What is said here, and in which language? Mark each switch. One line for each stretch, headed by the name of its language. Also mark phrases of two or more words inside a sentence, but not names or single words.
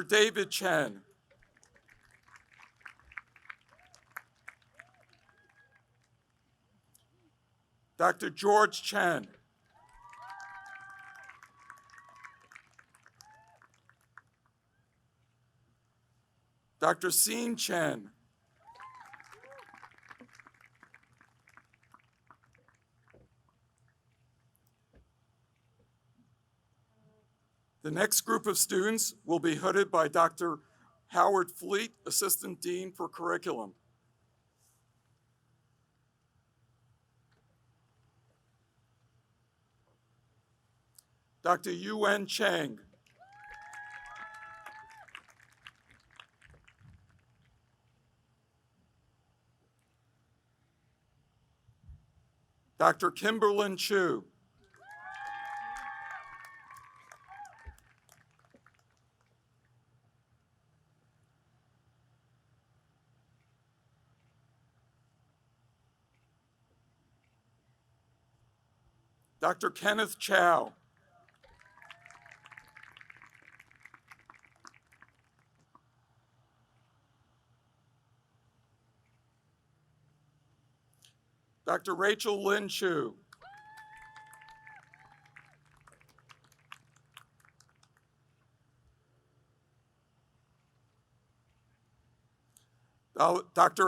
English: David Chen. Dr. George Chen. Dr. Sean Chen. The next group of students will be hooded by Dr. Howard Fleet, Assistant Dean for Curriculum. Dr. Yuen Cheng. Dr. Kimberlyn Chu. Dr. Kenneth Chow. Dr. Rachel Lynn Chu. Dr.